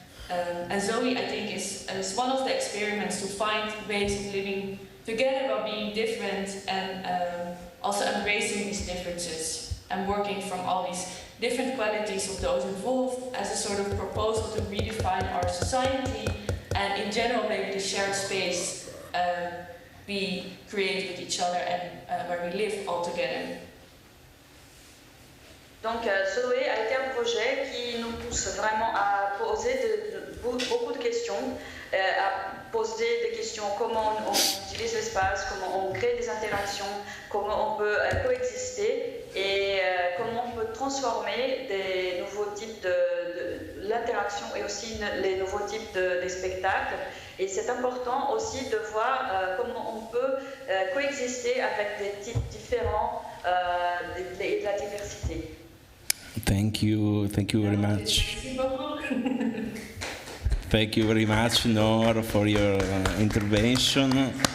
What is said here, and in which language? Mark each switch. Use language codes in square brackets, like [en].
[en] And Zoe, I think, is one of the experiments to find ways of living together while being different and also embracing these differences and working from all these different qualities of those involved as a sort of proposal to redefine our society and in general maybe the shared space we create with each other and where we live all together. [fr] Donc Zoé a été un projet qui nous pousse vraiment à poser beaucoup de questions, à poser des questions, comment on utilise l'espace, comment on crée des interactions, comment on peut coexister et comment on peut transformer des nouveaux types de l'interaction et aussi les nouveaux types des spectacles. Et c'est important aussi de voir comment on peut coexister avec des types différents et de la diversité. [en] Thank you very much. Thank you very much, Noor, for your intervention.